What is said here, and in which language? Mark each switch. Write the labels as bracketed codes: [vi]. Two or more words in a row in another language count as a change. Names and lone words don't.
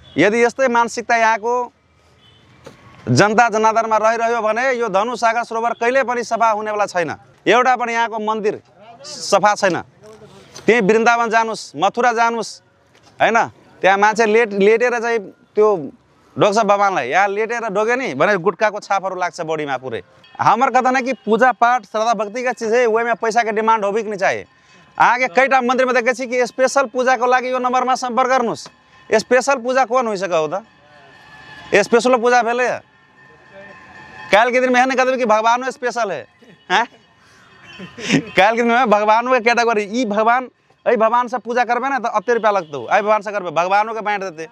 [ne] यदि यस्तै मानसिकता यहाँको जनता जनार्दनमा रहिरह्यो भने यो धनुसागर सरोवर कहिले पनि सफा हुनेवाला छैन। एउटा पनि यहाँको मन्दिर सफा छैन। त्यही वृन्दावन जानुस्, मथुरा जानुस् हैन, त्यहाँ मान्छे लेटेर चाहिँ त्यो ढोग्छ भगवानलाई। यहाँ लेटेर ढोग्यो नि भने गुटखाको छापहरू लाग्छ बॉडीमा पूरे। [mai] हमार कथन है कि पूजा पाठ श्रद्धा भक्ति का चीज़ है, वही में पैसा के डिमांड हो भी नहीं चाहिए। आगे कईटा मंदिर में देखे कि [ne] स्पेशल पूजा को लागि यो नंबर में संपर्क गर्नुस्। [mai] स्पेशल पूजा कौन हो सका होता? स्पेशल पूजा भेले काल के दिन में है कहते कि भगवान स्पेशल है, हैं? काल के दिन में भगवान के कैटेगरी ई भगवान ऐ भगवान से पूजा करबे ना तो अत्ते रुपया लगता हो, आई भगवान से करबे भगवानों के बांट देते।